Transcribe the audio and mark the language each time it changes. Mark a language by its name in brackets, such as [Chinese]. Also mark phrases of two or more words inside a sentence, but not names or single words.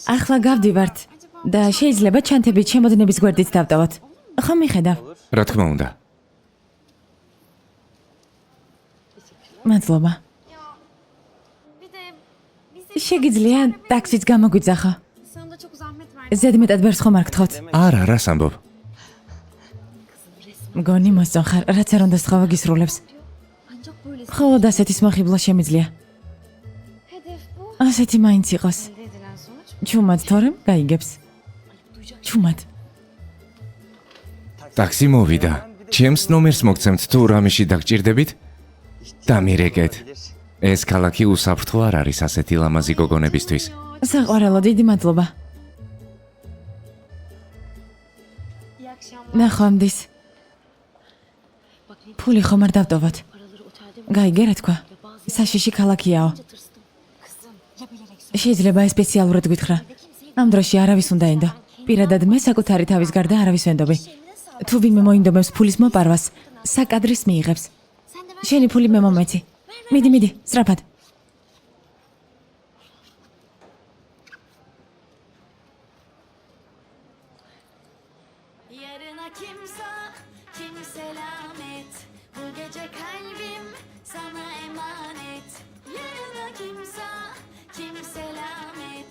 [Georgian] ახლა გავდივართ და შეიძლება ჩანთებით შემოდნების გვერდით დავტოვოთ. ხო მიხედავ. რა თქმა უნდა. მადლობა. [Turkish] bir de bize [Georgian] შეგიძლია ტაქსიც გამოგვიძახო. [Turkish] sana da çok zahmet verdim. [Georgian] ზედმეტად ვერც ხომ არ გთხოვთ. არა, რას ამბობ? მგონი მოსწონ ხარ, რაც არ უნდა სთხოვა გისრულებს. [Turkish] Ancak böyle [Georgian] მხოლოდ ასეთის მოხიბლა შემიძლია. [Turkish] hedef bu. [Georgian] ასეთი მაინც იყოს. [Turkish] Elde edilen sonuç. [Georgian] ჩუმად თორემ გაიგებს. ჩუმად. ტაქსი მოვიდა. ჩემს ნომერს მოგცემთ თუ რამეში დაგჭირდებით? დამირეკეთ. ეს ქალაქი უსაფრთხო არ არის ასეთი ლამაზი გოგონებისთვის. საყვარელო, დიდი მადლობა. [Turkish] İyi akşamlar. [Georgian] ნახვამდის. [Turkish] Bak ne [Georgian] ფული ხომ არ დავტოვოთ. [Turkish] paraları otelde mi? [Georgian] გაიგე რა თქვა? საშიში ქალაქიაო. [Turkish] Tırstım. Kızım ya bilerek [Georgian] შეიძლება ეს სპეციალურად გითხრა. ამ დროში არავის უნდა ენდო. პირადად მე საკუთარი თავის გარდა არავის ვენდობი. თუ ვინმე მოინდომებს ფულის მოპარვას, საკადრის მიიღებს. [Turkish] Sen de ver. [Georgian] შენი ფული მე მომეცი. მიდი, სწრაფად. [Turkish] Yarına kimse, kim selamet. Bu gece kalbim sana emanet. Yarına kimse, kim selamet.